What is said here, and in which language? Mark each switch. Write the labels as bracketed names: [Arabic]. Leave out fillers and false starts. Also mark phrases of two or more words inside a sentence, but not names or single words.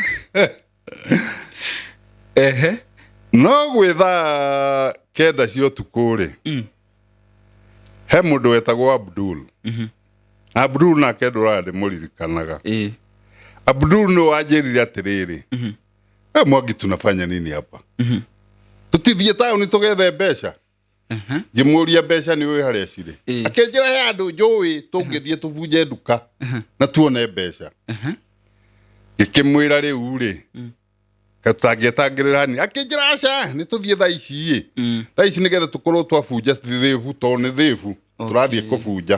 [Kikuyu] No gwĩtha 9 cia ũtukũ rĩ he mũndũ wetagwo Abdul. Abdul nake ndũrandĩmũririkanaga. Abdul no wanjĩrire atĩrĩrĩ Mwangi [Swahili] tunafanya nini hapa? [Kikuyu] Tutithie taũni tũgethe mbeca. Ngĩmũria mbeca nĩ ũĩ harĩa cirĩ. Akĩnjĩra he andũ njũĩ tũngĩthiĩ tũbunje nduka na tuone mbeca. Ngĩkĩmwĩra rĩu rĩ katangĩetangĩrĩra ni akĩnjĩra aca nĩ tũthiĩ thaa ici thaa ici nĩgetha tũkorwo twabunja thĩbu tondũ nĩ thĩbu tũrathiĩ kũbunja.